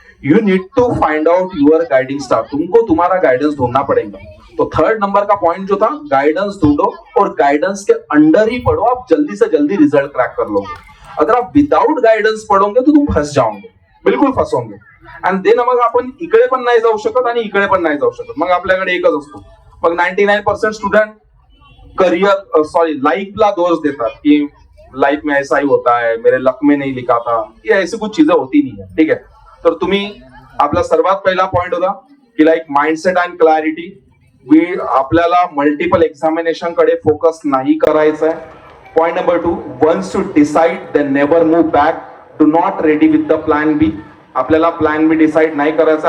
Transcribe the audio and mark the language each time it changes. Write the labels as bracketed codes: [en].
[en] You need to find out your guiding star. [hi] तुमको तुम्हारा guidance ढूंढना पड़ेगा. तो 3rd नंबर का पॉइंट जो था, गाइडेंस ढूंढो और गाइडेंस के अंडर ही पढ़ो. आप जल्दी से जल्दी रिजल्ट क्रैक कर लोगे. अगर आप विदाउट गाइडेंस पढ़ोगे तो तुम फंस जाओगे, बिल्कुल फसोगे. [mr] आणि देन मग आपण इकडे पण नाही जाऊ शकत आणि इकडे पण नाही जाऊ शकत. मग आपल्याकडे एकच असतो. मग 99% स्टूडेंट लाइफला दोष देतात की [hi] लाइफ में ऐसा ही होता है, मेरे लक में नहीं लिखा था. ये ऐसी कुछ चीजें होती नहीं है. ठीक है. [mr] तर तुम्ही आपला सर्वात पहिला पॉइंट होता की माइंडसेट अँड क्लॅरिटी. आपल्याला मल्टिपल एक्झामिनेशन कडे फोकस नाही करायचं आहे. [en] Point number 2, once to decide then never move back. Do not ready with the plan B. [mr] आपल्याला प्लॅन बी डिसाइड नाही करायचा.